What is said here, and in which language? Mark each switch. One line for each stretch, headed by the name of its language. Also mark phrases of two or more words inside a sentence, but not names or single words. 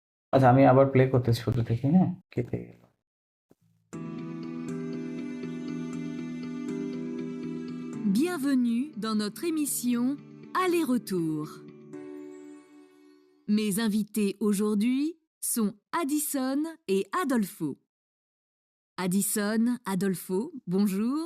Bangla: আচ্ছা আমি আবার প্লে করতেছি শুরু থেকে, হ্যাঁ? কেটে গেল।
French: Bienvenue dans notre émission Aller-retour. Mes invités aujourd'hui sont Addison et Adolfo. Addison, Adolfo, bonjour.